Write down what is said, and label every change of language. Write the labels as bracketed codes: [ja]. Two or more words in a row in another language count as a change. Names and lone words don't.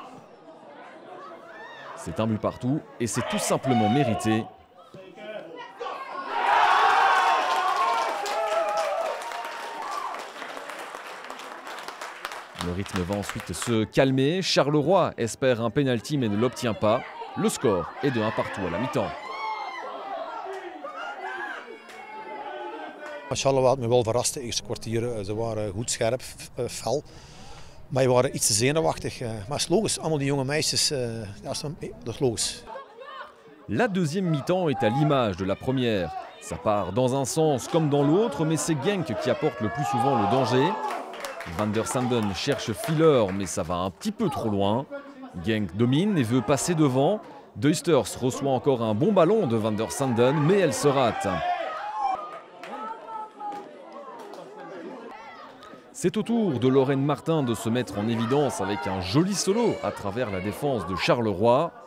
[fr] C'est un but partout et c'est tout simplement mérité. Le rythme va ensuite se calmer. Charleroi espère un penalty mais ne l'obtient pas. Le score est de 1 partout à la mi-temps. [nl] Charleroi had me wel verrast de eerste kwartier. Ze waren goed scherp, fel. Maar je waren iets te zenuwachtig. Maar het is logisch, allemaal die jonge meisjes, dat is logisch. [fr] La deuxième mi-temps est à l'image de la première. Ça part dans un sens comme dans l'autre, mais c'est Genk qui apporte le plus souvent le danger. Van der Sanden cherche Filler, mais ça va un petit peu trop loin. Genk domine et veut passer devant. Duisters reçoit encore un bon ballon de Van der Sanden, mais elle se rate. C'est au tour de Lorraine Martin de se mettre en évidence avec un joli solo à travers la défense de Charleroi.